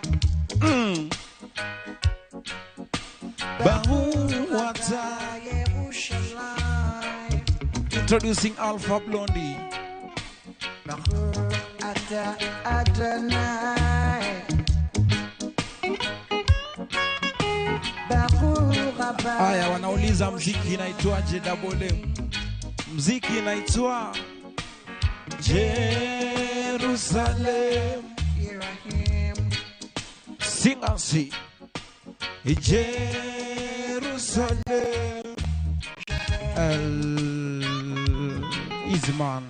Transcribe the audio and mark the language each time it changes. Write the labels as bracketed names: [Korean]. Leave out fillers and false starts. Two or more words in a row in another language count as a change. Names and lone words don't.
[English] Bahuata Yerushalayim. Introducing Alpha Blondie. [Hebrew] ברוך אתה אדוני. ברוך רבה. [Swahili] Aya, wanauliza mziki inaitwaje? Double M. Mziki inaitwa Jerusalem. [English] Sing and see. Jerusalem. Easy man.